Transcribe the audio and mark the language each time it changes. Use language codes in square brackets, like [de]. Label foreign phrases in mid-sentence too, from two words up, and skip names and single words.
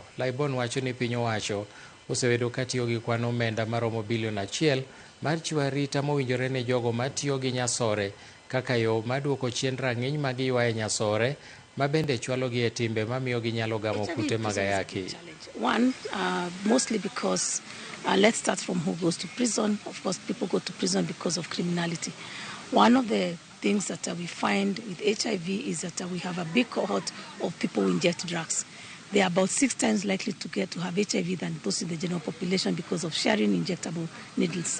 [luo] Laibon wacho ni piny owacho osebedo katiyo gi kwan omenda maromo $1 billion mar chiwo arita mowinjore ne jogo matiyo gi nyasore kaka yo maduoko chien rang'iny mag ywaye nyasore mabende chwalogi e timbe mamiyo ginyalo gamo kute mag ayaki. [en] One, mostly because, let's start from who goes to prison. Of course, people go to prison because of criminality. One of the things that we find with HIV is that we have a big cohort of people who inject drugs. They are about 6 times likely to have HIV than those in the general population because of sharing injectable needles.